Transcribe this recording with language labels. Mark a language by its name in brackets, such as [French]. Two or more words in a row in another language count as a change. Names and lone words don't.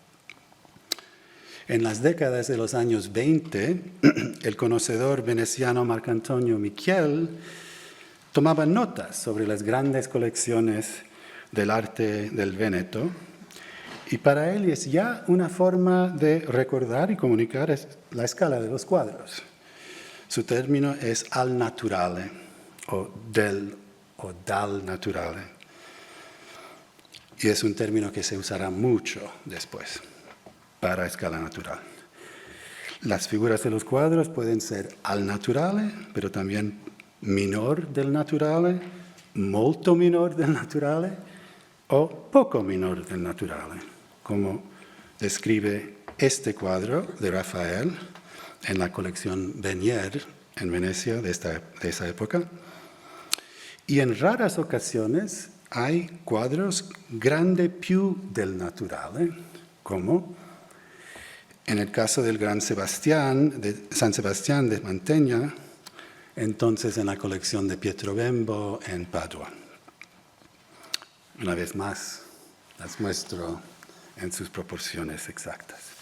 [Spanish] En las décadas de los años 20, el conocedor veneciano Marcantonio Michiel tomaba notas sobre las grandes colecciones del arte del Véneto, y para él es ya una forma de recordar y comunicar la escala de los cuadros. Su término es [Italian] al naturale, [Spanish] o [Italian] dal naturale. [Spanish] Y es un término que se usará mucho después para escala natural. Las figuras de los cuadros pueden ser [Italian] al naturale, [Spanish] pero también [Italian] minor del naturale, molto minor del naturale [Spanish] o [Italian] poco minor del naturale, [Spanish] como describe este cuadro de Rafael en la colección Venier en Venecia de esa época. Y en raras ocasiones hay cuadros [Italian] grande più del naturale, [Spanish] como en el caso del Gran Sebastián, de San Sebastián de Mantegna, entonces en la colección de Pietro Bembo en Padua. Una vez más, las muestro en sus proporciones exactas.